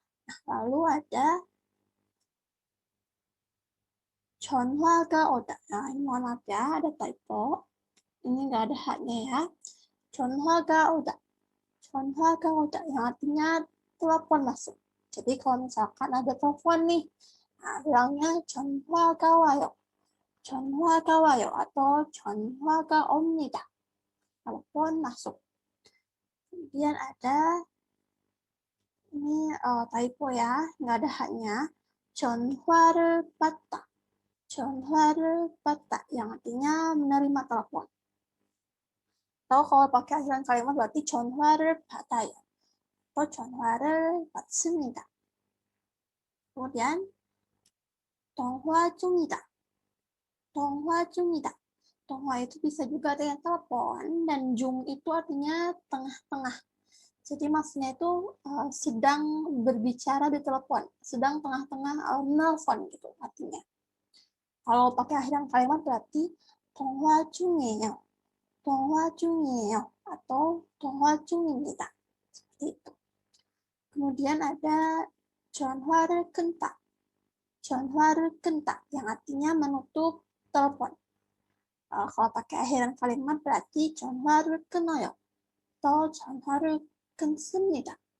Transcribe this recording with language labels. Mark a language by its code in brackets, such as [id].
[id] Nah, lalu ada [ko] 전화가 오다. [id] Nah, ini mohon maaf ya, ada typo. Ini nggak ada haknya ya. [ko] 전화가 오다. 전화가 오다 [id] yang artinya telepon masuk. Jadi kalau misalkan ada telepon nih, nah, bilangnya [ko] 전화가 와요. 전화가 와요 [id] atau [ko] 전화가 옵니다. [id] Telepon masuk. Kemudian ada ini typo ya, nggak ada haknya. [ko] 전화를 받다. [id] 전화를 받다 yang artinya menerima telepon. Atau kalau pakai akhiran kalimat berarti [ko] 전화를 받아요. [id] Atau [ko] 전화를 받습니다. [id] Kemudian [ko] 통화 중이다. 통화 중이다. [id] 통화 itu bisa juga dengan telepon dan jung itu artinya tengah-tengah. Jadi maksudnya itu sedang berbicara di telepon, sedang tengah-tengah nelfon gitu artinya. Kalau pakai akhiran kalimat berarti [ko] 통화 중이에요. 통화 중이에요 [id] atau [ko] 통화 중입니다. [id] Seperti itu. Kemudian ada [ko] 전화를 끊다. 전화를 끊다 [id] yang artinya menutup telepon. Kalau pakai akhiran kalimat berarti [ko] 전화를 끊어요 [id] atau [ko] 전화를 끊습니다.